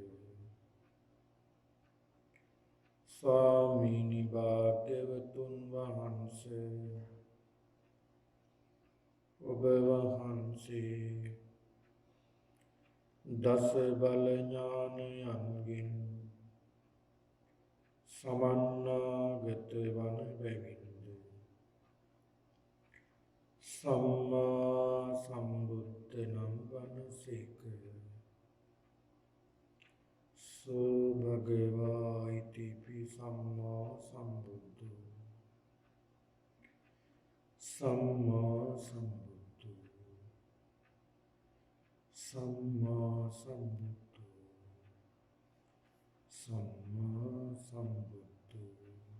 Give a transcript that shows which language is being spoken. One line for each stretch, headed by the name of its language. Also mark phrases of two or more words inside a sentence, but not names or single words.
Sinhala: ස්වාමීනි භාග්‍යවතුන් වහන්සේ ඔබ වහන්සේ දස බල ඥානයන්ගෙන් සමන්නාගත වන බැවින්ද සම්මා සම්බුද්ධ නම් වනසේක.
Pali: සෝ භගවා ඉතිපි සම්මා සම්බුද්ධෝ සම්මා සම්බුද්ධෝ සම්මා සම්බුද්ධෝ සම්මා සම්බුද්ධෝ